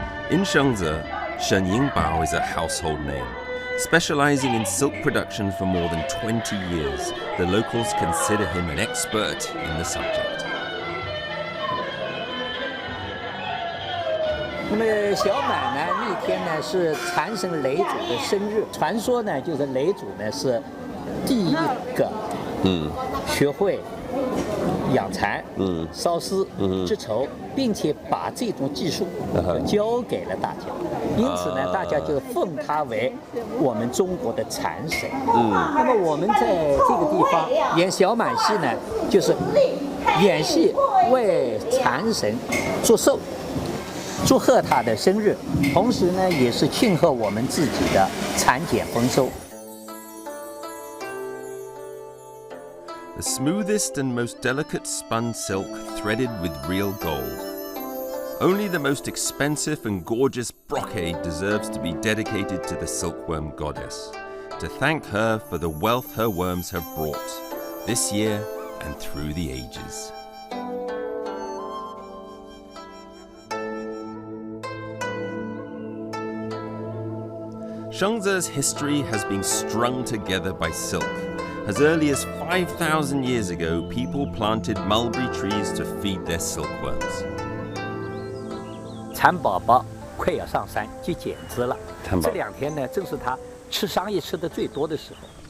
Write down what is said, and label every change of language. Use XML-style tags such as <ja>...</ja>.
<en>In Shengze, Shen Yingbao is a household name. Specializing in silk production for more than 20 years, the locals consider him an expert in the subject.</en> <zh>那么小满呢，那天呢是禅神雷祖的生日。传说呢，就是雷祖呢是第一个学会养蚕、烧丝、织绸，并且把这种技术教给了大家。因此呢，大家就奉他为我们中国的禅神。那么我们在这个地方演小满戏呢，就是演戏为禅神祝寿。祝贺他的生日，同时呢，也是庆贺我们自己的蚕茧丰收。</zh> <en>The smoothest and most delicate spun silk threaded with real gold. Only the most expensive and gorgeous brocade deserves to be dedicated to the silkworm goddess, to thank her for the wealth her worms have brought, this year and through the ages. Shengze's history has been strung together by silk. As early as 5,000 years ago, people planted mulberry trees to feed their silkworms.</en> <zh>蚕宝宝快要上山去剪枝了，这两天呢，正是它吃桑叶吃的最多的时候。</zh>